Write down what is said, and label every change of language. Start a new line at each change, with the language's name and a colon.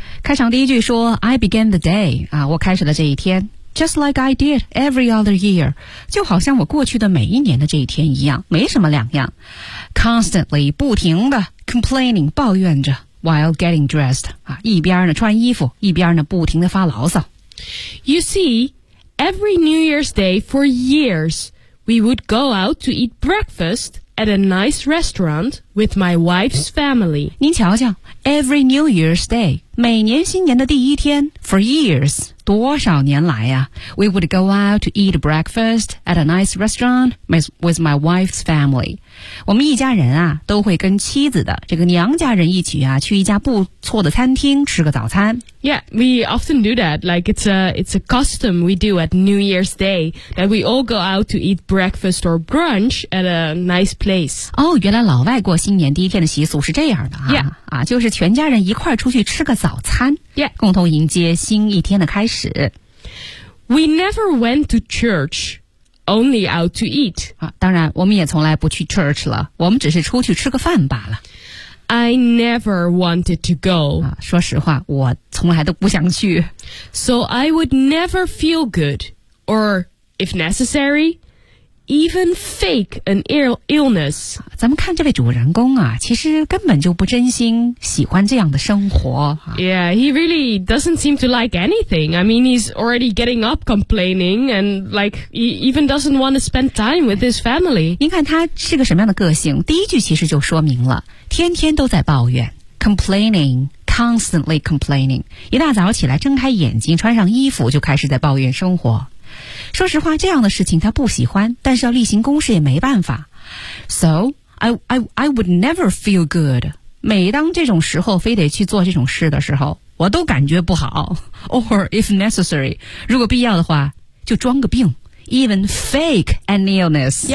Chinese: 开场第一句说
English: I began the day,
Chinese: 啊，我开始了这一天。
English: Just like I did every other year.
Chinese: 就好像我过去的每一年的这一天一样，没什么两样。
English: Constantly,
Chinese: 不停的
English: complaining,
Chinese: 抱怨着
English: while getting dressed.
Chinese: 啊，一边呢穿衣服，一边呢不停的发牢骚。
English: You see, every New Year's Day for years, we would go out to eat breakfast at a nice restaurant with my wife's family.
Chinese: 您瞧瞧
English: ,every New Year's Day,
Chinese: 每年新年的第一天
English: for years.
Chinese: 多少年来呀、啊、
English: We would go out to eat breakfast at a nice restaurant with my wife's family.
Chinese: 我们一家人啊都会跟妻子的这个娘家人一起啊去一家不错的餐厅吃个早餐。
English: Yeah, we often do that. Like it's a custom we do at New Year's Day that we all go out to eat breakfast or brunch at a nice place.
Chinese: 哦、oh, 原来老外过新年第一天的习俗是这样的啊。
English: Yeah.
Chinese: 啊就是全家人一块出去吃个早餐。
English: Yeah.
Chinese: 共同迎接新一天的开始。
English: We never went to church, only out to eat.
Chinese: 啊当然我们也从来不去 church 了我们只是出去吃个饭罢了。
English: I never wanted to go.
Chinese: 啊，说实话，我从来都不想去。
English: So I would never feel good, or if necessary, even fake an illness.
Chinese: 咱们看这位主人公啊，其实根本就不真心喜欢这样的生活。
English: Yeah, he really doesn't seem to like anything. I mean, he's already getting up complaining, and like, he even doesn't want to spend time with his family.
Chinese: 您看他是个什么样的个性，第一句其实就说明了。天天都在抱怨 complaining,
English: constantly complaining
Chinese: 一大早起来睁开眼睛穿上衣服就开始在抱怨生活说实话这样的事情他不喜欢但是要例行公事也没办法
English: So, I would never feel good
Chinese: 每当这种时候非得去做这种事的时候我都感觉不好
English: Or if necessary
Chinese: 如果必要的话就装个病
English: Even fake an illness